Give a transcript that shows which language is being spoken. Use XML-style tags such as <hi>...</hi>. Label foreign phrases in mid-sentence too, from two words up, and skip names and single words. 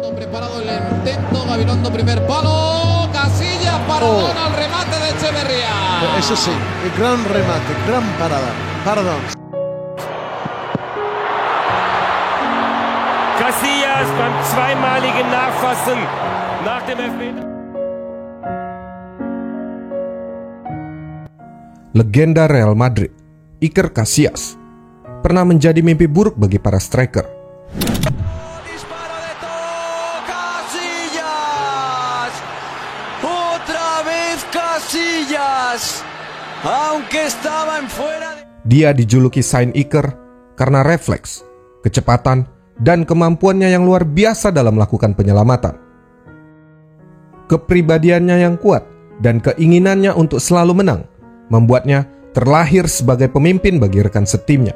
<es>Preparado el intento, Gabilondo primer palo, Casillas, paradón al remate de Echeverría. Eso sí, gran remate, gran parada, pardon.</es> <de>Casillas beim zweimaligen Nachfassen nach dem Elfmeter.</de> <id>Legenda Real Madrid, Iker Casillas, pernah menjadi mimpi buruk bagi para striker.</id> <es>Disparo de Casillas, otra vez Casillas, aunque estaban fuera de...</es> <id>Dia dijuluki Saint Iker karena refleks, kecepatan, dan kemampuannya yang luar biasa dalam melakukan penyelamatan. Kepribadiannya yang kuat dan keinginannya untuk selalu menang membuatnya terlahir sebagai pemimpin bagi rekan setimnya.</id>